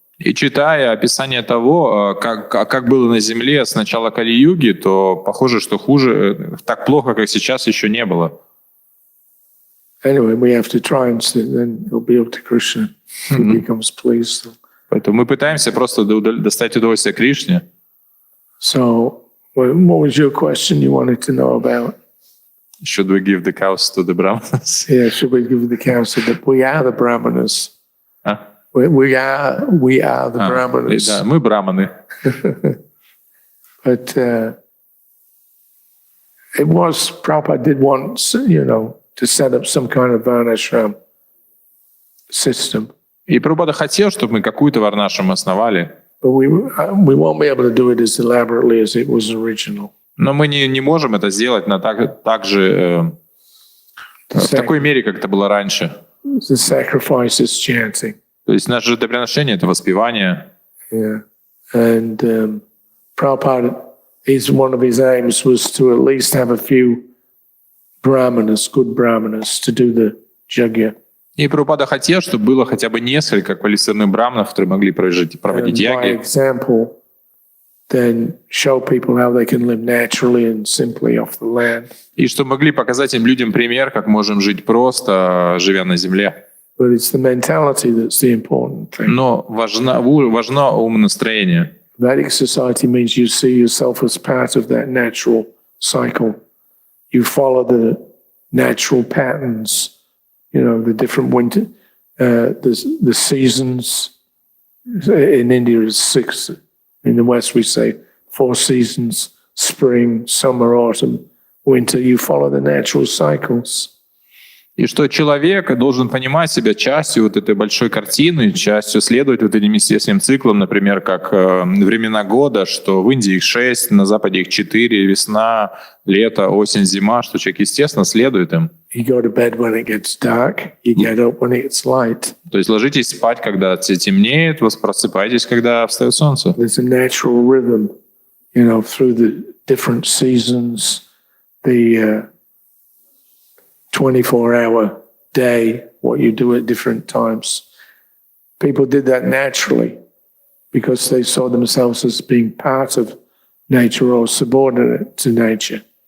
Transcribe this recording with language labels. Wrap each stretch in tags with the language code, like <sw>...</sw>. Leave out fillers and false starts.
<ru>И читая описание того, как было на Земле с начала Кали-юги, то похоже, что хуже, так плохо, как сейчас, еще не было.</ru> <en>Anyway, we have to try and see, then it'll be up to Krishna if he becomes pleased.</en> <ru>Поэтому мы пытаемся просто достать удовольствие Кришне.</ru> <en>So, what was your question you wanted to know about? Should we give the cows to the Brahmanas? Yeah, should we give the counsel that we are the Brahmanas? We are the Brahmanas.</en> <ru>Да, мы браманы.</ru> <en>But it was, Prabhupada did want, to set up some kind of varnashram system.</en> <ru>И Прабхупада хотел, чтобы мы какую-то варнашрам основали.</ru> <en>But we won't be able to do it as elaborately as it was original.</en> <ru>Но мы не можем это сделать так же в такой мере, как это было раньше.</ru> <en>The sacrifice is chanting.</en> <ru>То есть наше жертвоприношение — это воспевание.</ru> <en>Yeah. And Prabhupada, one of his aims was to at least have a few brahmanas, good brahmanas, to do the yajna.</en> <ru>И Прабхупада хотел, чтобы было хотя бы несколько квалифицированных браманов, которые могли проводить</ru> <en>By</en> <ru>яги.</ru> <en>example, then show people how they can live naturally and simply off the land.</en> <ru>И чтобы могли показать им людям пример, как можем жить просто, живя на земле.</ru> <en>But it's the mentality that's the important thing.</en> <ru>Но важно умонастроение.</ru> <en>Vedic society means you see yourself as part of that natural cycle. You follow the natural patterns, the different winter, the seasons. In India is 6. In the West we say 4 seasons: spring, summer, autumn, winter. You follow the natural cycles.</en> <ru>И что человек должен понимать себя частью вот этой большой картины, частью следовать вот этим естественным циклам, например, как времена года, что в Индии их 6, на Западе их 4, весна, лето, осень, зима, что человек, естественно, следует им.</ru> <en>You go to bed when it gets dark, you get up when it's light.</en> <ru>То есть ложитесь спать, когда темнеет, просыпайтесь, когда встает солнце.</ru> <en>There's a natural rhythm, through the different seasons, the 24-hour day, what you do at different times. People did that naturally because they saw themselves as being part of nature or subordinate to nature.</en>